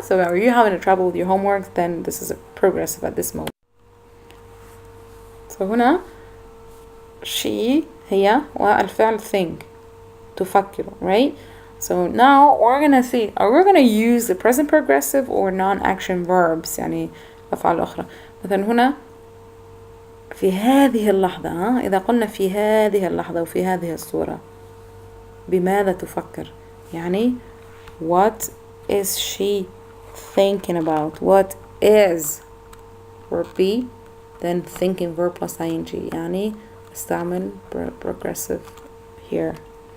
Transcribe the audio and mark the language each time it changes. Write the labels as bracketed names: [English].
[English] So are you having a trouble with your homework? Then this is a progressive at this moment. So [Arabic] هنا [English] she [Arabic] هي والفعل [English] think [Arabic] تفكر, [English] right? So now we're gonna see are we gonna use the present progressive or non-action verbs [Arabic] يعني أفعال أخرى. مثلا هنا في هذه اللحظة إذا قلنا في هذه اللحظة وفي هذه الصورة بماذا تفكر يعني [English] what is she thinking about? What is verb be then thinking verb plus ing [Arabic] يعني استعمل [English] progressive here.